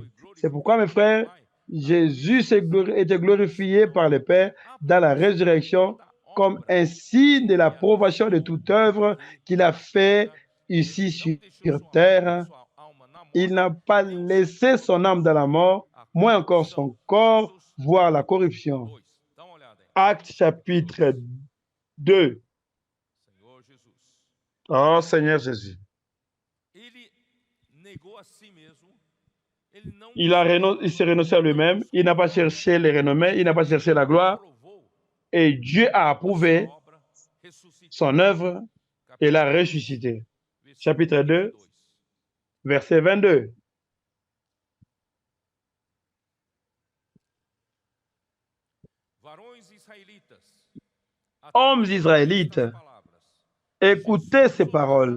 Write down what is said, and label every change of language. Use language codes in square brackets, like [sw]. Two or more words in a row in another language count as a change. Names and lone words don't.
[fr] C'est pourquoi, mes frères, Jésus était glorifié par le Père dans la résurrection comme un signe de l'approbation de toute œuvre qu'il a fait ici sur terre. il n'a pas laissé son âme dans la mort, moins encore son corps voir la corruption. 2. [pt] Dá uma olhada aí. [fr] Actes chapitre 2. [pt] Senhor Jesus. [fr] Oh Seigneur Jésus. [pt] Ele negou a si mesmo. Ele não [fr] Il s'est renoncé à lui-même, il n'a pas cherché les renommées, il n'a pas cherché la gloire, [pt] aprovou [fr] et Dieu a a approuvé [pt] sua obra, ressuscitou. [fr] son œuvre et l'a ressuscité. Chapitre 2, verset 22. [pt] Varões israelitas, [fr] Hommes israélites, écoutez ces paroles.